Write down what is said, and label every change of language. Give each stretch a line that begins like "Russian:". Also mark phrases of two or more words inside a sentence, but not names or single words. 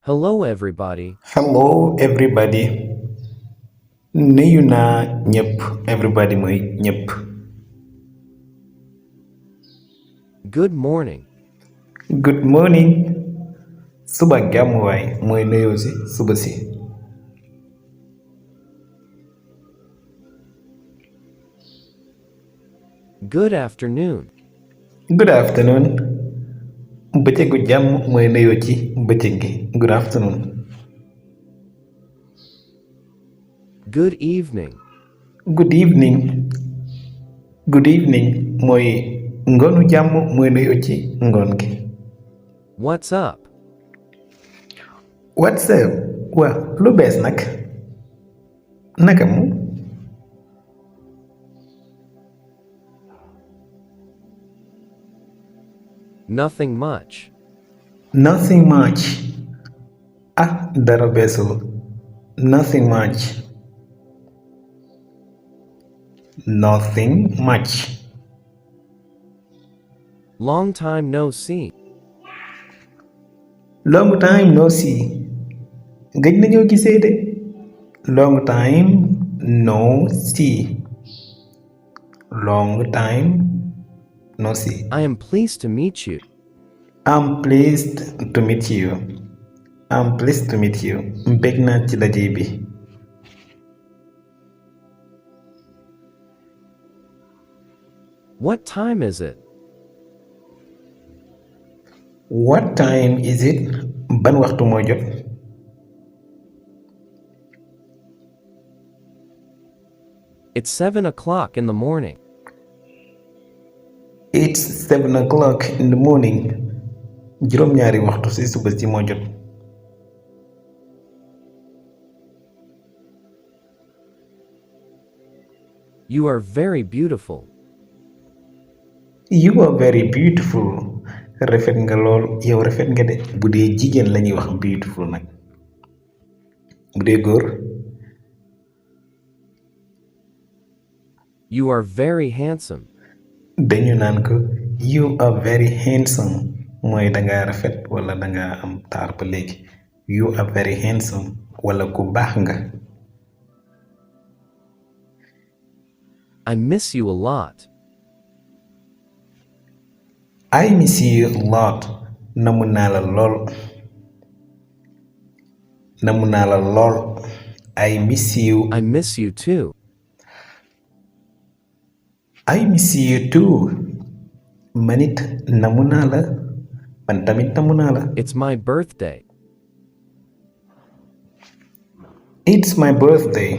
English: Hello, everybody. Hello everybody.
Wolof: Nuyu naa ñëpp. Everybody mooy ñëpp.
English: Good morning. Good morning.
Wolof: Suba jàmm waay mooy nuyoo si suba si.
English: Good afternoon. Good afternoon.
Wolof: Bëccëgu jàmm mooy nuyoo ci bëccëg gi.
English: Good afternoon. Good evening. Good evening. Good evening
Wolof: mooy ngoonu jàmm mooy nuyoo ci ngoon gi.
English: What's up? What's up?
Wolof: Waa lu bees nag. Naka mu.
English: Nothing much. Nothing much.
Wolof: Ah, dara beesul.
English: Nothing much. Nothing much. Long time no see. Long time no see.
Wolof: Gëj nañoo gisee de.
English: Long time no see. Long time no see. I am pleased to meet you. I'm pleased to meet you. I'm pleased to meet you.
Wolof: Mbég naa ci daje bi.
English: What time is it? What time is it?
Wolof: Ban waxtu moo jot?
English: It's 7 o'clock in the morning. It's 7 o'clock in the morning.
Wolof: Juróom-ñaari waxtu ci suba si moo jot.
English: You are very beautiful. You are very beautiful.
Wolof: Rafet nga lool. Yow rafet nga de. Bu dee jigéen lañuy wax beautiful nag. Bu dee góor.
English: You are very handsome.
Wolof: Dañu naan ko
English: you are very handsome
Wolof: mooy danga rafet wala danga am taar ba léegi.
English: You are very handsome
Wolof: wala ku baax nga.
English: I miss you a lot. I miss you a lot.
Wolof: Namu naa la lool. Namu naa la lool.
English: I miss you. I miss you too. I miss you too.
Wolof: Manit namu naa la. Man tamit namu naa la.
English: It's my birthday. It's my birthday.